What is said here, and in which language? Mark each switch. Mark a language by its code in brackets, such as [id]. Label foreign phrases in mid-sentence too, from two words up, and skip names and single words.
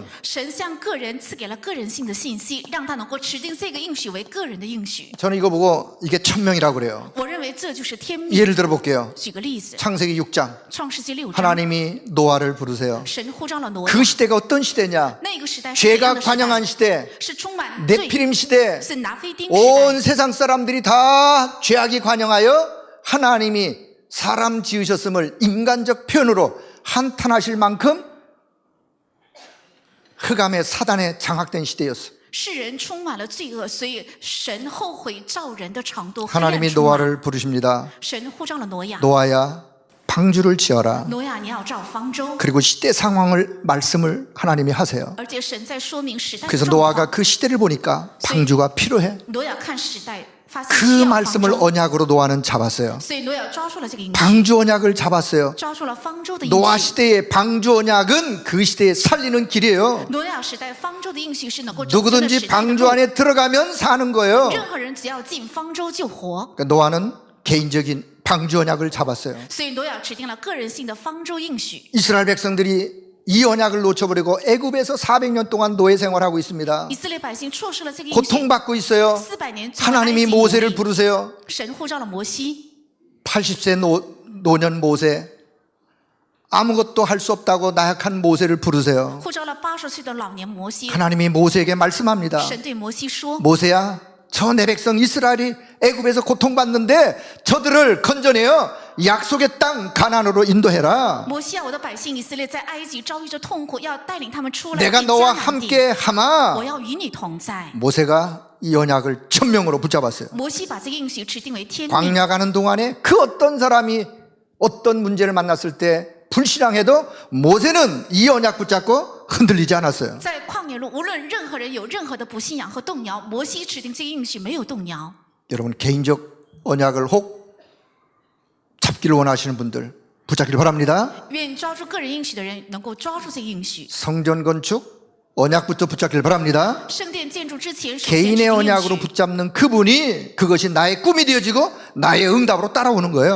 [zh] 神向个人赐给了个人性的信息，让他能够指定这个应许为个人的应许。 [ko] 저는 이거 보고 이게 천명이라고 그래요. [zh] 我认为这就是天命。 [ko] 예를 들어 볼게요. [zh] 举个例子， [ko] 창세기 6장. [zh] 创世纪6章， [ko] 하나님이 노아를 부르세요. [zh] 神呼召了挪亚。 [ko] 그 시대가 어떤 시대냐? [zh] 那个时代是怎 [ko] 죄가 [zh] 样的时 [ko] 관영한 [zh] 代？ [ko] 시대, [zh] 是充满罪， [ko] 네피림 시대, [zh] 是拿非丁时代。 [ko] 온 세상 사람들이 다 죄악이 관영하여 하나님이 사람 지으셨음을 인간적 표현으로 한탄하실 만큼 흑암의 사단에 장악된 시대였어. [zh] 世人充满了罪恶，所以神后悔造人的程度。黑暗 [ko] 하나님이 [zh] 充满 [ko] 노아를 부르십니다. [zh] 神呼召了挪亚， [ko] 노아야, 방주를 지어라. [zh] 挪亚你要造方舟， [ko] 그리고 시대 상황을 말씀을 하나님이 하세요. [zh] 而且神在说明时代的 [ko] 그래서 [zh] 状 [ko] 노아가 [zh] 况。 [ko] 그 시대를 보니까 방주가 필요해. [zh] 挪亚看时代，发现 [ko] 그 [zh] 需要方 [ko] 말씀을 [zh] 舟， [ko] 언약으로 노아는 잡았어요. [zh] 所以挪亚抓住了这个应许， [ko] 방주 언약을 잡았어요. [zh] 抓住了方舟的应 [ko] 노아 [zh] 许。 [ko] 시대의 방주 언약은 그 시대에 살리는 길이에요. [zh] 挪亚时代方舟的应许是能够拯救的 [ko] 누구든지 [zh] 时代的 [ko] 방주 [zh] 路。 [ko] 안에 들어가면 사는 거예요. [zh] 任何人只要进方舟就活。 [ko] 그러니까 노아는 개인적인 방주 언약을 잡았어요. [zh] 所以挪亚指定了个人性的方舟应许。 [ko] 이스라엘 백성들이 이 언약을 놓쳐버리고 애굽에서 400년 동안 노예 생활하고 있습니다. [zh] 以色列百姓错失了这个应许， [ko] 고통받고 있어요. [zh] 400年 [ko] 하나님이 모세를 부르세요. [zh] 神呼召了摩西， [ko] 80세 노년 모세. 아무것도 할 수 없다고 나약한 모세를 부르세요. [zh] 呼召了80岁的老年摩西。 [ko] 하나님이 모세에게 말씀합니다. [zh] 神对摩西说 [ko] 모세야, 저 내 백성 이스라엘이 애굽에서 고통받는데 저들을 건져내어 약속의 땅 가나안으로 인도해라. ：“ [zh] 摩西啊，我的百姓以色列在埃及遭遇着痛苦，要带领他们出来 [ko] 내가 [zh] 进 [ko] 너와 [zh] 迦南地。 [ko] 함께 하마. [zh] 我要与你同在。 [ko] 모세가 이 언약을 천명으로 붙잡았어요. [zh] 摩西把这个应许指定为天命。 [ko] 광야 가는 동안에 그 어떤 사람이 어떤 문제를 만났을 때 불신앙해도 모세는 이 언약 붙잡고 흔들리지 않았어요. [zh] 在旷野路，无论任何人有任何的不信仰和动摇，摩西指定这个应许没有动摇。 [ko] 여러분 개인적 언약을 혹 잡기를 원하시는 분들 붙잡기를 바랍니다. [zh] 愿抓住个人应许的人能够抓住这个应许。 [ko] 성전 건축 언약부터 붙잡기를 바랍니다. [zh] 圣殿建筑之前，首先指 [ko] 개인의 [zh] 定应 [ko] 언약으로 [zh] 许， [ko] 붙잡는 그분이 그것이 나의 꿈이 되어지고 나의 응답으로 따라오는 거예요.